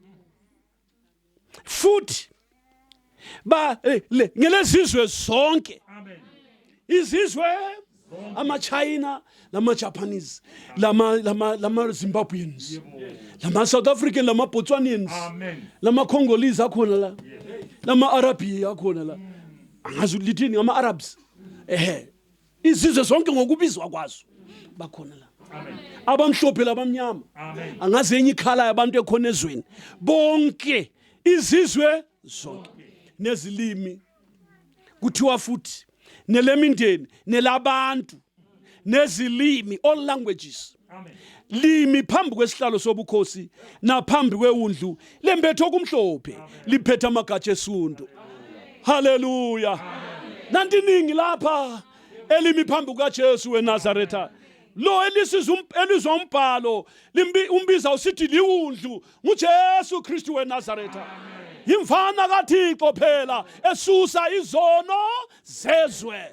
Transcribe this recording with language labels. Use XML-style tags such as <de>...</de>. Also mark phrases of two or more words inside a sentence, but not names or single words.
<nd>futhi ngelezizwe zonke izizwe ama-China lama-Japanese lama-Zimbabweans lama-South African lama-Botswanians lama-Congolese akhona la lama-Arabia akhona la angazi lithini ngama-Arabs izizwe zonke ngokubizwa kwazo bakhona la abamhlophe labamnyama angazi enye ikhala yabantu ekhona ezweni bonke izizwe zonke nezilimi kuthiwa futhi nelemindeni nelabantu nezilimi</nd> <en>all languages</en> <nd>limi phambi kwesihlalo sobukhosi naphambi kwewundlu lembethe okumhlophe liphethe amagatsha esundu. Hallelujah. Nanti iningi lapha elimi phambi kukaJesu weNazaretha lo elizwa umbhalo umbiza usithi liwundlu nguJesu Kristu weNazaretha yimfana kaThixo phela esusa izono zezwe.</nd>